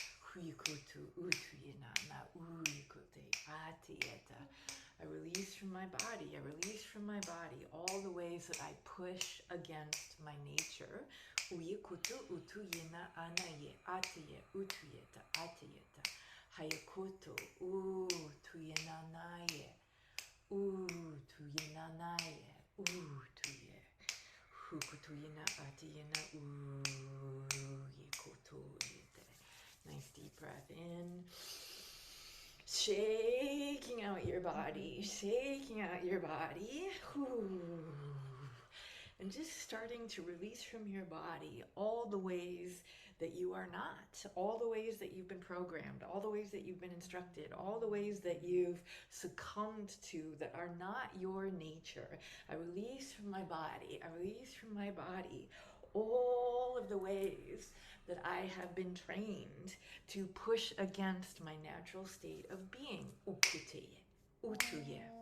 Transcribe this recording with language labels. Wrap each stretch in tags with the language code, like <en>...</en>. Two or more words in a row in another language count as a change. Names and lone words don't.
<en>I release from my body, I release from my body all the ways that I push against my nature. Hayakoto tuyenanaye. Tuyenanaye. Tuye. Hukutuyena atiyena yekotoyete. Nice deep breath in. Shaking out your body, shaking out your body. And just starting to release from your body all the ways that you are not, all the ways that you've been programmed, all the ways that you've been instructed, all the ways that you've succumbed to that are not your nature. I release from my body, I release from my body all of the ways that I have been trained to push against my natural state of being. Ukuteye, utuye.</en>